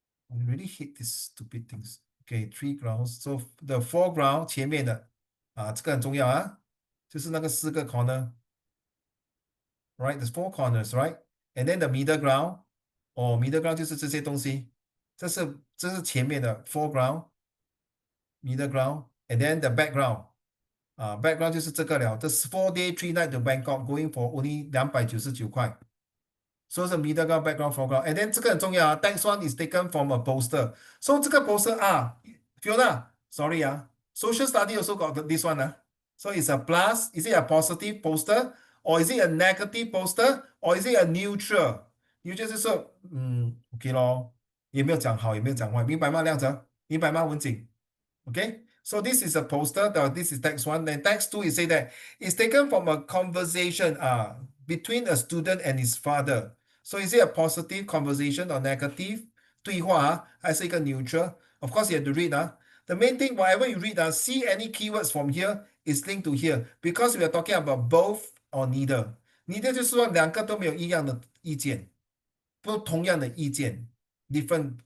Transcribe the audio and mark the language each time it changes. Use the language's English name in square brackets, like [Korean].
[English] I really hate these stupid things. Okay, 3 grounds. [Chinese] So the foreground 前面的这个很重要啊，就是那个4个 corner. [English] Right, there's 4 corners, right? And then the middle ground. [Chinese] Middle ground 就是这些东西。这是前面的 [English] foreground, middle ground, and then the background. Background [Chinese] 就是这个了。 [English] This 4-day 3-night to Bangkok going for only 299 [Chinese] 块。 [English] So [Chinese] 是 [English] middle ground, background, foreground. And then [Chinese] 这个很重要啊。 [English] Next one is taken from a poster. So [Chinese] 这个 [English] poster Fiona, sorry Social study also got this one So it's a plus. Is it a positive poster? Or is it a negative poster? Or is it a neutral? [Chinese] Neutral 就是说OK 咯，也没有讲好，也没有讲坏，明白吗，亮泽？明白吗， [English] 文景？Okay, so this is a poster. This is text 1. Then text 2 is say that it's taken from a conversation between a student and his father. So is it a positive conversation or negative? [Chinese] 对话还是一个 neutral? [English] Of course, you have to read. The main thing, whatever you read, see any keywords from here is linked to here because we are talking about both or neither. Neither [Chinese] 就是说两个都没有一样的意见，不同样的意见 [English] different.